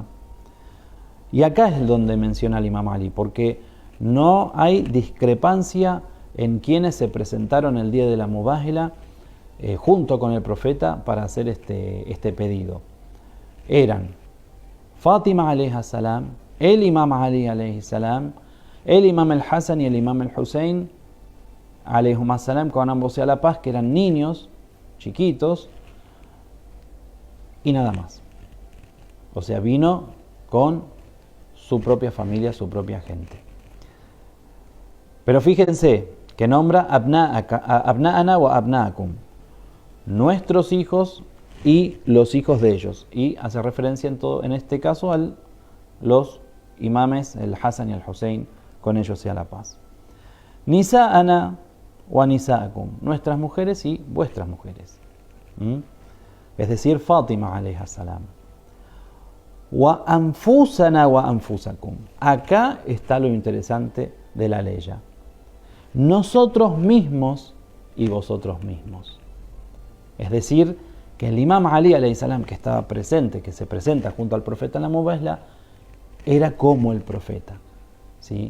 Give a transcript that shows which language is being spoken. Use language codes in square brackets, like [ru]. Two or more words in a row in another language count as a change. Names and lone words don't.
[es] Y acá es donde menciona el Imam Ali, porque no hay discrepancia en quienes se presentaron el día de la Mubájila junto con el profeta para hacer este pedido. Eran Fátima [ar] عليها السلام, [es] el Imam Ali [ar] عليه السلام, [es] el Imam el Hasan y el Imam el Hussein [ar] عليهم السلام, [es] con ambos sea la paz, que eran niños, chiquitos, y nada más. O sea, vino con su propia familia, su propia gente. Pero fíjense que nombra [ar] أبناءنا وأبناءكم, [es] nuestros hijos y los hijos de ellos. Y hace referencia en este caso a los imames, el Hasan y el Hussein, con ellos sea la paz. [ar] نساءنا ونساءكم, [es] nuestras mujeres y vuestras mujeres. Es decir, Fátima [ar] عليها السلام. وأنفسنا وأنفسكم. [es] Acá está lo interesante de la ley. Nosotros mismos y vosotros mismos. Es decir, que el Imam Ali [ar] عليه السلام, [es] que estaba presente, que se presenta junto al profeta en la Mubájila, era como el profeta, ¿sí?